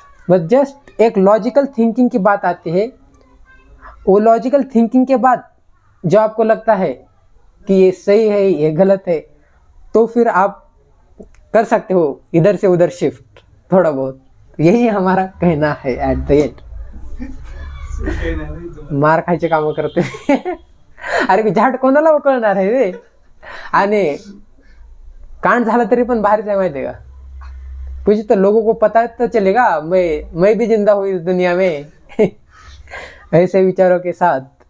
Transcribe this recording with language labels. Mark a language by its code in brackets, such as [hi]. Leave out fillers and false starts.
[hi] बस जस्ट एक logical thinking की बात आती है. वो लॉजिकल थिंकिंग के बाद जो आपको लगता है कि ये सही है ये गलत है, तो फिर आप कर सकते हो इधर से उधर शिफ्ट थोड़ा बहुत. यही हमारा कहना है एट द एंड. [mr] मार खायचे कामं करते. अरे झाट कोणाला उकळणार आहे रे. आणि कांड झाला तरी पण भारीच आहे माहिती आहे का. [hi] कुछ तो लोगों को पता तो चलेगा मैं भी जिंदा हूँ इस दुनिया में ऐसे विचारों के साथ.